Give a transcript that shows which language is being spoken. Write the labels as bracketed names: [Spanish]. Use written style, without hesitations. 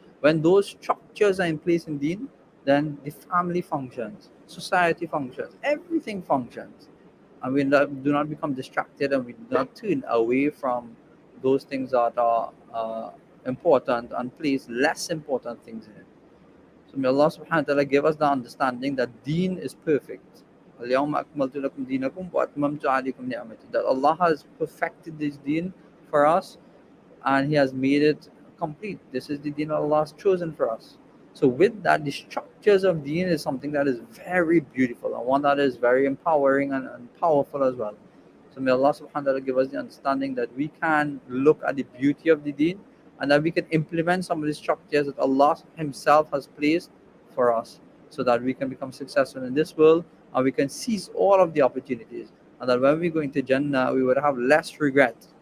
[English] When those structures are in place in Deen, then the family functions, society functions, everything functions. And we do not become distracted, and we do not turn away from those things that are important and place less important things in it. So may Allah subhanahu wa ta'ala give us the understanding that Deen is perfect. [Arabic] اليوم أكملت لكم دينكم وأتممت عليكم نعمتي. [English] That Allah has perfected this Deen for us, and He has made it complete. This is the deen Allah has chosen for us. So with that, the structures of deen is something that is very beautiful, and one that is very empowering and powerful as well. So may Allah subhanahu wa ta'ala give us the understanding that we can look at the beauty of the deen, and that we can implement some of the structures that Allah Himself has placed for us, so that we can become successful in this world, and we can seize all of the opportunities, and that when we go into Jannah we would have less regret.